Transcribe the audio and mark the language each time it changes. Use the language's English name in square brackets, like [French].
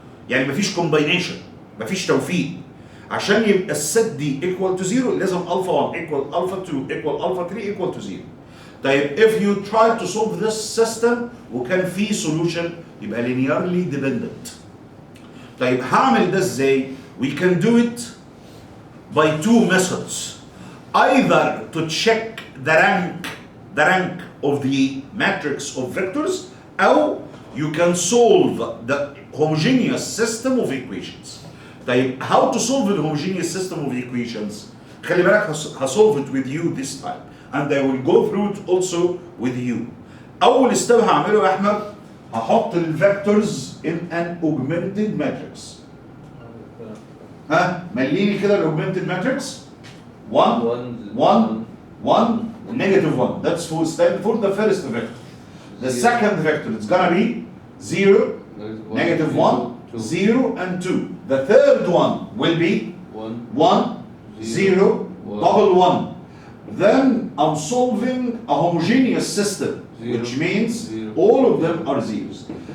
[Arabic] يعني مفيش كومباينيشن، مفيش توفيق. عشان يبقى الست دي [English] equal to 0 [Arabic] لازم الفا 1 equal الفا 2 equal الفا 3 equal to 0. [English] طيب if you try to solve this system [Arabic] وكان في [English] solution [Arabic] يبقى [English] linearly dependent. [Arabic] طيب هعمل ده ازاي؟ [English] We can do it by 2 methods. Either to check the rank of the matrix of vectors, or you can solve the homogeneous system of equations. طيب how to solve the homogeneous system of equations؟ [Arabic] خلي بالك [English] هsolve it with you this time and I will go through it also with you. [Arabic] أول step هعمله يا أحمد، هحط الفيكتورز [English] in an augmented matrix. [Arabic] ها مليني كده الاوجمنتد ماتريكس 1 1 1 negative 1. [English] That's for stand for the first vector. The second vector it's gonna be 0 negative 1 0 and 2. The third one will be 1 0 double 1. Then I'm solving a homogeneous system, which means all of them are zeros.